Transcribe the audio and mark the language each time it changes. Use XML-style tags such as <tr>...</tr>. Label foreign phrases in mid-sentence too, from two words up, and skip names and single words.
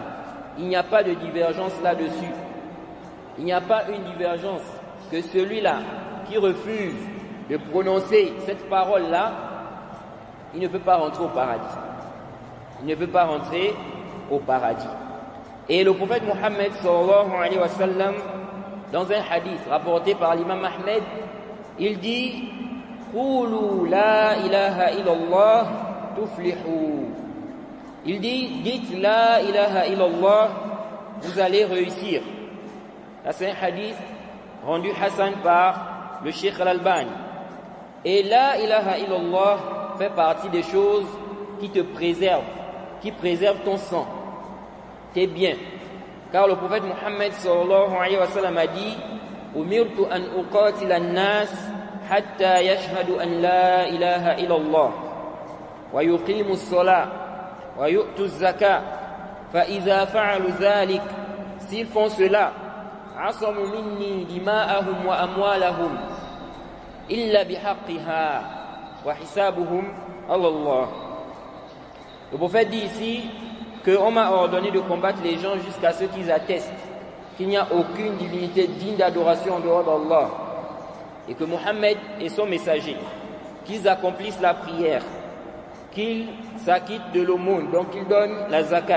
<fr>Il n'y a pas de divergence là-dessus. Il n'y a pas une divergence que celui-là qui refuse de prononcer cette parole-là, il ne peut pas rentrer au paradis. Il ne peut pas rentrer au paradis. Et le prophète Mohammed</fr> <ar>صلى الله عليه وسلم,</ar> <fr>dans un hadith rapporté par l'imam Ahmed, il dit «</fr> <ar>قولوا لا إله إلا الله تفلحوا</ar> <fr>» Il dit « Dites</fr> <ar>لا إله إلا الله,</ar> <fr>vous allez réussir ». Là, c'est un hadith rendu Hassan par le Cheikh Al-Albani. Et</fr> <ar>لا إله إلا الله</ar> <fr>fait partie des choses qui te préservent, qui préservent ton sang, tes biens. Car le prophète Mohammed</fr> <ar>صلى الله عليه وسلم</ar> <fr>a dit</fr> <ar>أمرت أن أقاتل الناس حتى يشهدوا أن لا إله إلا الله ويقيموا الصلاة ويؤتوا الزكاة فإذا فعلوا ذلك,</ar> <fr>s'ils font cela,</fr> <ar>عصموا مني دماءهم وأموالهم إلا بحقها وحسابهم الله.</ar> <fr>Le prophète dit ici qu'on m'a ordonné de combattre les gens jusqu'à ce qu'ils attestent qu'il n'y a aucune divinité digne d'adoration en dehors d'Allah et que Mohammed est son messager, qu'ils accomplissent la prière, qu'ils s'acquittent de l'aumône, donc qu'ils donnent la zakat.</fr>